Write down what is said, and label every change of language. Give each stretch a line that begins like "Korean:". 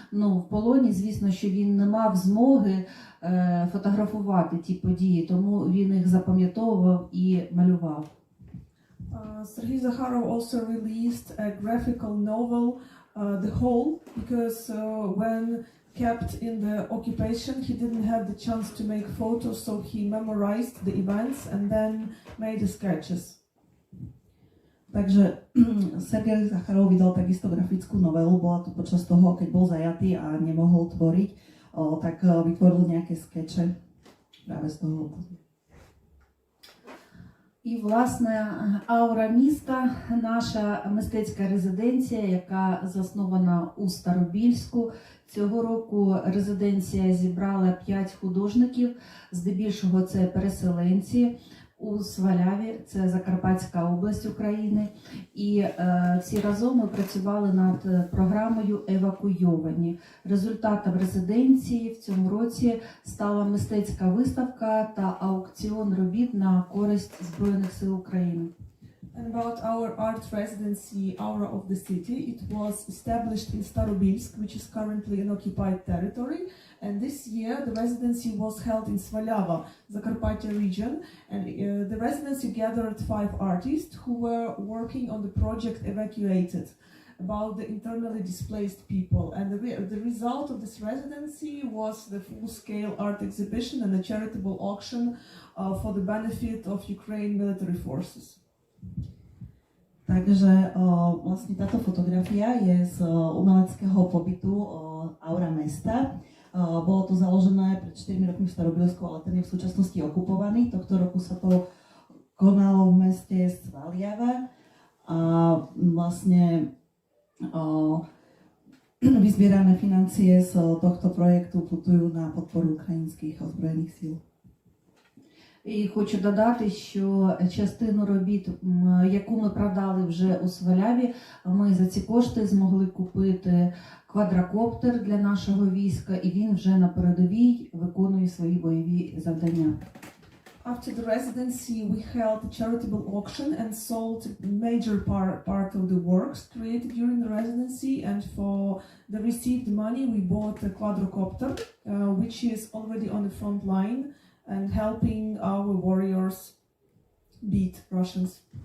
Ukrainian: Ну, в полоні, звісно, що він не мав змоги фотографувати ті події, тому він їх запам'ятовував і малював.
English: Sergei Zakharov also released a graphical novel, The Hole, because when kept in the occupation, he didn't have the chance to make photos, so he memorized the events and then made the sketches.
Slovak: Takže Sergej Zacharov vydal takisto grafickú novelu, bola to počas toho, keď bol zajatý a nemohol tvoriť, tak vytvoril nejaké skeče práve z toho.
Ukrainian: І, власне, аура міста, наша мистецька резиденція, яка заснована у Старобільську. Цього року резиденція зібрала 5 художників, здебільшого це переселенці у Сваляві, це Закарпатська область України. І всі разом ми працювали над програмою «Евакуйовані». Результатом резиденції в цьому році стала мистецька виставка та аукціон робіт на користь Збройних сил України.
English: And about our art residency, Aura of the City, it was established in Starobilsk, which is currently an occupied territory. And this year, the residency was held in Svalyava, Zakarpattia region. And the residency gathered 5 artists who were working on the project Evacuated, about the internally displaced people. And the result of this residency was the full-scale art exhibition and a charitable auction for the benefit of Ukraine military forces.
Slovak: Takže vlastne táto fotografia je z umeleckého pobytu Aura mesta. Bolo to založené pred 4 rokmi v Starobielsku, ale ten je v súčasnosti okupovaný. Tohto roku sa to konalo v meste Svaliava a vlastne vyzbierané financie z tohto projektu putujú na podporu ukrajinských ozbrojených síl.
Ukrainian: І хочу додати, що частину робіт, яку ми продали вже у Сваляві, ми за ці кошти змогли купити квадрокоптер для нашого війська, і він вже на передовій виконує свої бойові завдання.
English: After the residency, we held a charitable auction and sold a major part of the works created during the residency. And for the received money, we bought a quadrocopter, which is already on the front line and helping our warriors beat Russians.